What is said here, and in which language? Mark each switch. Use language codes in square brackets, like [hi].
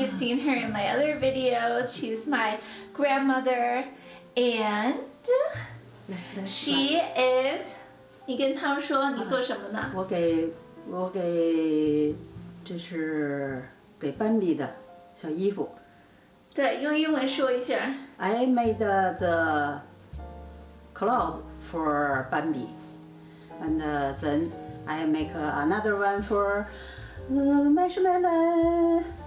[en] You've seen her in my other videos. She's my grandmother, and she is. [zh] 你跟他们说你做什么呢？我给这是给斑比的小衣服。对，用英文说一下。 [en] I made the clothes for Bambi, and then I make another one for Marshmallow.